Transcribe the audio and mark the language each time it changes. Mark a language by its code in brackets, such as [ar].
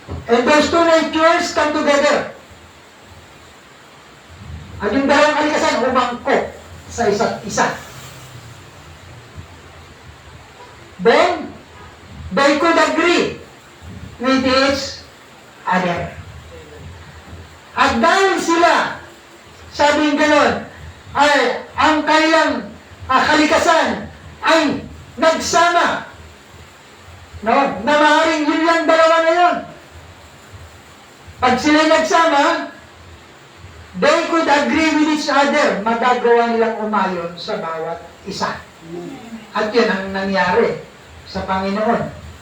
[en] And those two natures come together. [tl] At yung dalawang kalikasan umangkok sa isa't isa. [en] Then, they could agree with each other. [tl] At dahil sila, sabing gano'n, ay ang kanilang kalikasan ay nagsama. No? Na maaaring yun lang dalawa na yun. Pag sila nagsama, [en] they could agree with each other. [tl] Magagawa nilang umayon sa bawat isa. At yun ang nangyari sa Panginoon.